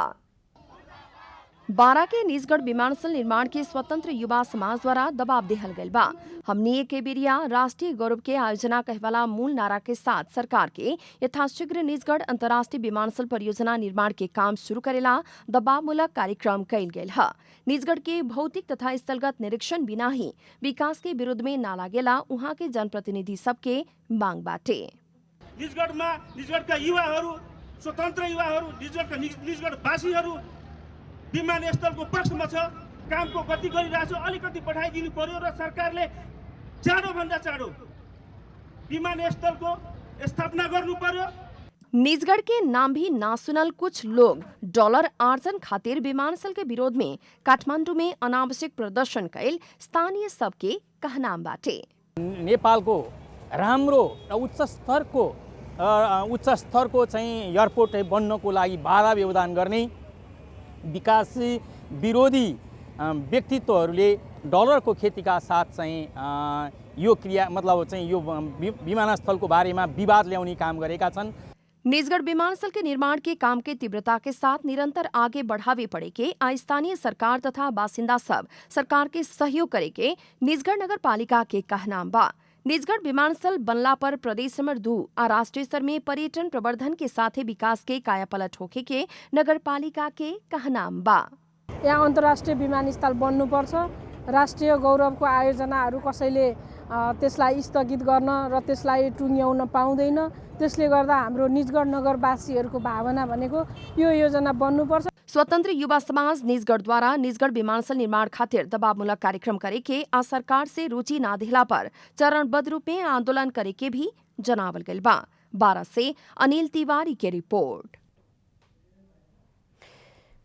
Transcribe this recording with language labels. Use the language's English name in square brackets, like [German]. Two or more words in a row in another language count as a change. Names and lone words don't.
[Bhojpuri] बारा के निजगढ़ विमानस्थल निर्माण के स्वतंत्र युवा समाज द्वारा दबाव देहल गयल बा। हमनी के बिरिया राष्ट्रीय गौरव के आयोजना कहवाला मूल नारा के साथ सरकार के यथाशीघ्र निजगढ़ अंतर्राष्ट्रीय विमानस्थल परियोजना निर्माण के काम शुरू करेला दबावमूलक कार्यक्रम कैल गेल है। निजगढ़ के भौतिक तथा स्थलगत निरीक्षण बिना ही विकास के विरोध में ना लागेला उहाँ के जनप्रतिनिधि सबके मांग बाटे। [Nepali] निजगढ़मा निजगढ़का युवाहरू, स्वतन्त्र युवाहरू, निजगढवासीहरू विमानस्थलको पक्षमा छ, कामको गति गरिरहेछ। अलिकति बढाइदिनु पर्यो र सरकारले चाँडोभन्दा चाँडो विमानस्थलको स्थापना गर्नु पर्यो। [Bhojpuri] निजगढ़ के नाम भी ना सुनल कुछ लोग डॉलर आर्जन खातिर विमानस्थल के विरोध में काठमांडू में अनावश्यक प्रदर्शन कैल स्थानीय सबके कहनाम बाटे। [Nepali] नेपालको राम्रो र उच्च स्तरको चाहिँ एयरपोर्ट बन्नको लागि बाधा व्यवधान गर्ने विकास विरोधी व्यक्तित्वहरूले डलरको खेतीका साथ चाहिँ यो क्रिया मतलब चाहिँ यो विमानस्थलको बारेमा विवाद ल्याउने काम गरेका छन्। [Bhojpuri] निजगढ़ विमानस्थल के निर्माण के काम के तीव्रता के साथ निरंतर आगे बढ़ावे पड़े के स्थानीय सरकार तथा बासिंदा सब सरकार के सहयोग करे के निजगढ़ नगर पालिका के कहनाम बा। निजगढ़ विमानस्थल बनला पर प्रदेश नंबर 2 आ राष्ट्रीय स्तर में पर्यटन प्रवर्धन के साथ विकास के कायापलट होखे के नगर पालिका के कहनाम बा। [Nepali] यहाँ अन्तर्राष्ट्रिय विमानस्थल बन्नुपर्छ। राष्ट्रिय गौरवको आयोजनाहरू कसैले त्यसलाई स्थगित गर्न र त्यसलाई टुङ्ग्याउन पाउँदैन। त्यसले गर्दा हाम्रो निजगढ़ नगरवासीहरूको भावना भनेको यो योजना बन्नुपर्छ। [Bhojpuri] स्वतंत्र युवा समाज निजगढ़ द्वारा निजगढ़ विमानस्थल निर्माण खातिर दबावमूलक कार्यक्रम करे के आ सरकार से रुचि ना दिला पर चरणबद्ध रूप में आंदोलन करे के भी जनावल गइल बा। 12 से अनिल तिवारी के रिपोर्ट।